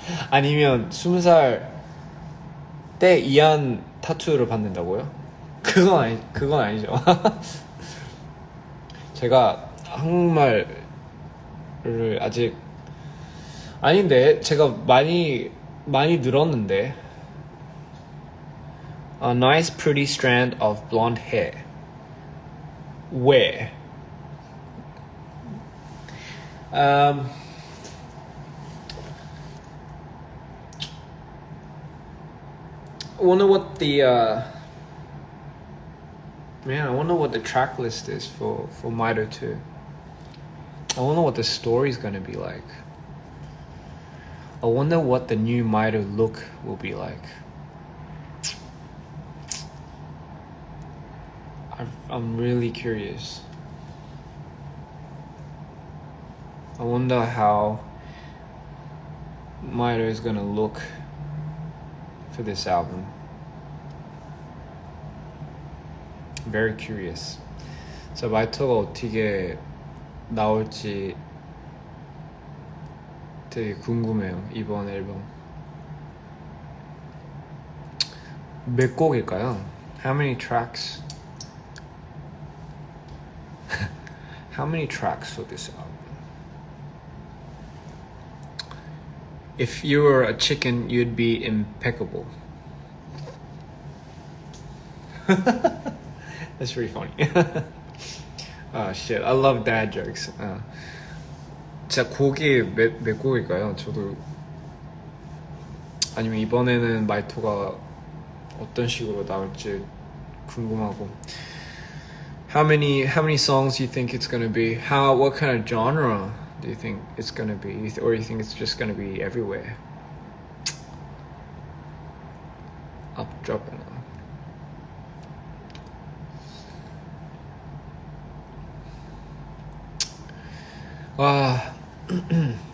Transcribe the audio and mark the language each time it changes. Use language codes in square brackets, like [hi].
[ko] 아니면 20살 때 이한 타투를 받는다고요? 그건 아니죠. 제가 한국말을 아직 아닌데, 제가 많이 늘었는데. [en] A nice pretty strand of blonde hair. Where? I wonder what the I wonder what the track list is for Mido 2. I wonder what the story's gonna be like. I wonder what the new Mido look will be like. I'm really curious. I wonder how Mido is gonna look for this album. Very curious. [ko] So 마이터가 어떻게 나올지 되게 궁금해요, 이번 앨범. 몇 곡일까요? [en] How many tracks? How many tracks for this album? If you were a chicken, you'd be impeccable. That's pretty funny. Oh shit, I love dad jokes. [ko] 진짜 곡이 몇 곡일까요? 저도 아니면 이번에는 마이토가 어떤 식으로 나올지 궁금하고. [en] How many songs do you think it's gonna be? What kind of genre do you think it's gonna be? Or you think it's just gonna be everywhere? I'll drop it now.